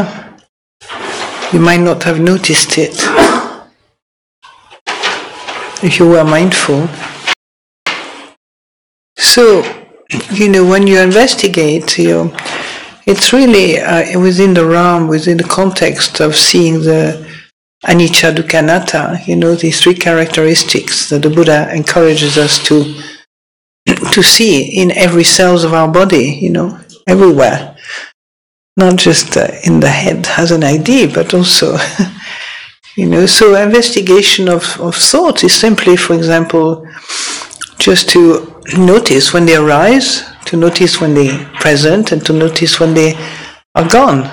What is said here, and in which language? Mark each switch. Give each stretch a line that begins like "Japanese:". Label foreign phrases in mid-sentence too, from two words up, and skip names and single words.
English: You might not have noticed it if you were mindful. So, when you investigate, it's really within the realm, within the context of seeing the
Pali: anicca, dukkha, anatta,
English: these 3 characteristics that the Buddha encourages us to see in every cells of our body, everywhere. Not just in the head as an idea, but also, so investigation of thoughts is simply, for example, just to notice when they arise, to notice when they're present, and to notice when they are gone.